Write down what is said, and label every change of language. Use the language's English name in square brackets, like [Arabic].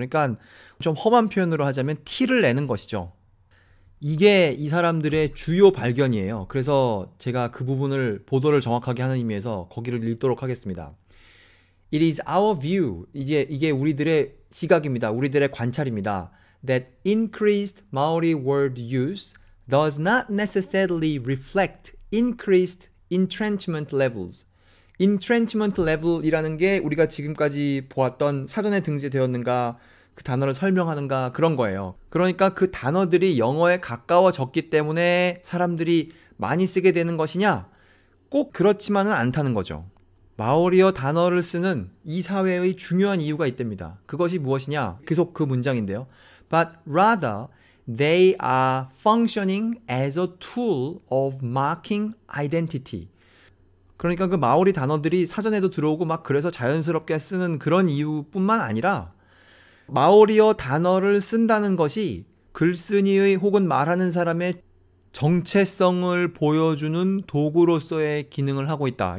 [Korean] 그러니까 좀 험한 표현으로 하자면 티를 내는 것이죠. 이게 이 사람들의 주요 발견이에요. 그래서 제가 그 부분을 보도를 정확하게 하는 의미에서 거기를 읽도록 하겠습니다. [English] It is our view. [Korean] 이게 우리들의 시각입니다. 우리들의 관찰입니다. [English] That increased Maori word use does not necessarily reflect increased entrenchment levels. [Korean] entrenchment level이라는 게 우리가 지금까지 보았던 사전에 등재되었는가 그 단어를 설명하는가 그런 거예요. 그러니까 그 단어들이 영어에 가까워졌기 때문에 사람들이 많이 쓰게 되는 것이냐? 꼭 그렇지만은 않다는 거죠. 마오리어 단어를 쓰는 이 사회의 중요한 이유가 있답니다. 그것이 무엇이냐? 계속 그 문장인데요. [English] But rather, they are functioning as a tool of marking identity. [Korean] 그러니까 그 마오리 단어들이 사전에도 들어오고 막 그래서 자연스럽게 쓰는 그런 이유뿐만 아니라 마오리어 단어를 쓴다는 것이 글쓴이의 혹은 말하는 사람의 정체성을 보여주는 도구로서의 기능을 하고 있다.